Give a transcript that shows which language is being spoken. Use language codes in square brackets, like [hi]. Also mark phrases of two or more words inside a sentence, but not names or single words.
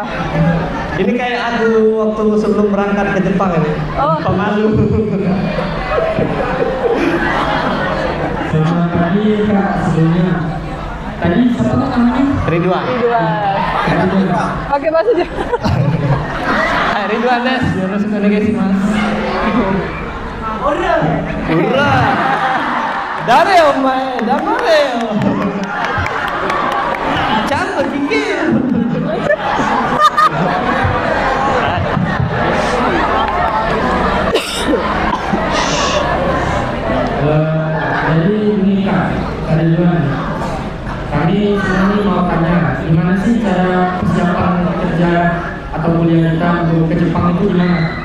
[id] Ini kayak aku waktu sebelum berangkat ke Jepang ini. Oh. Pemalu. Selamat pagi Kak, sebelumnya. Tadi siapa namanya? Ridwan. Pakai bahasa Jepang. [ja] はいリドワンです、よろしくお願いします. Ura. 誰お前、黙れよ. ちゃんと聞け. [id] Jadi ini Kak, Ridwan. Kami sebenarnya mau tanya, gimana sih cara persiapan kerja atau kuliah kita untuk ke Jepang itu gimana?